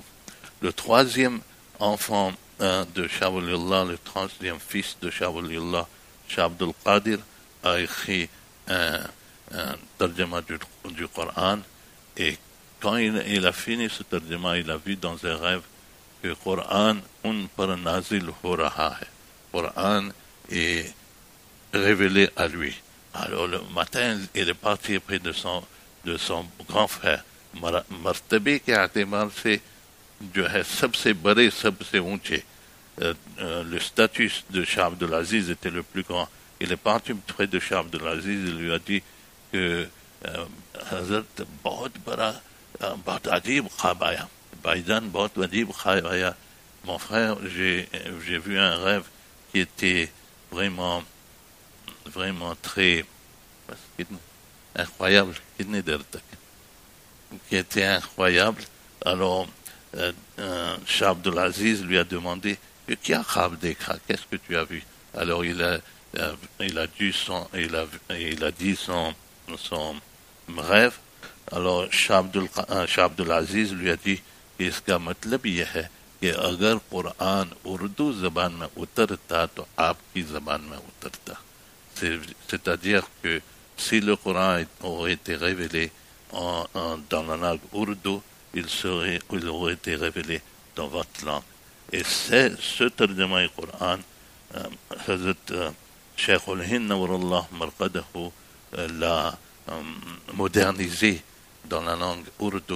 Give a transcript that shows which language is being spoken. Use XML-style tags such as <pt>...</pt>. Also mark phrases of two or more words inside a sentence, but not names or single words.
<fr>Le troisième enfant de Shah Waliullah, le troisième fils de Shah Waliullah, Shah Abdul Qadir, a écrit un tarjama du Coran, et quand il a fini ce tarjama, il a vu dans un rêve que le Coran</fr> <ur>ان پر نازل ہو رہا ہے.</ur> <fr>Le Coran est révélé à lui. Alors le matin, il est parti près de son grand frère.</fr> <ur>مرتبے کے اعتبار سے جو ہے سب سے بڑے، سب سے اونچے,</ur> <fr>le statut de Shah Abdul Aziz était le plus grand. Il est parti près de Shah Abdul Aziz, il lui a dit que Hazrat</fr> <ur>بہت عجیب خواب آیا، بھائی جان بہت عجیب خواب آیا.</ur> <fr>Mon frère, j'ai vu un rêve qui était vraiment très incroyable, qui était incroyable. Alors Shah Abdul Aziz lui a demandé</fr> <ur>کیا خواب دیکھا,</ur> <fr>qu'est-ce que tu as vu? Alors il a dit son rêve. Alors Shah Abdul Aziz lui a dit</fr> <ur>اس کا مطلب یہ ہے کہ اگر قرآن اردو زبان میں اترتا تو آپ کی زبان میں اترتا.</ur> <fr>C'est-à-dire que si le Coran aurait été révélé dans la langue ourdou, il aurait été révélé dans votre langue. Et c'est ce tarjama du Coran, Hazrat Cheikh al-Hind</fr> <ar>نور الله مرقده</ar> <fr>l'a modernisé dans la langue ourdou.</fr>